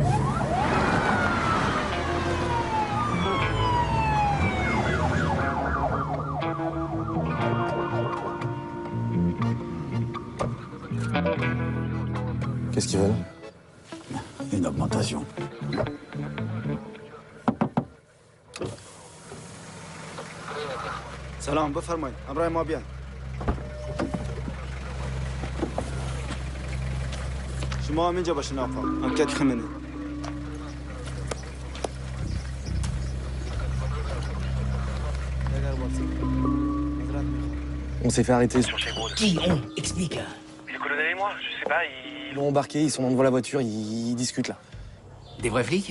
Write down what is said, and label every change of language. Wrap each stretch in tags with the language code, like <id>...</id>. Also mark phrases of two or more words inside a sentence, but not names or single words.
<fr>Qu'est-ce qu'ils veulent? Une augmentation.</fr> <fa>سلام بفرمایید همراه ما بیان شما هم اینجا باشین آقا انکت خمینی</fa> <fr>On s'est fait arrêter sur chez vous. Qui on? Explique. Le colonel et moi, je sais pas, Ils l'ont embarqué, ils sont devant la voiture, ils discutent là. Des vrais flics?</fr>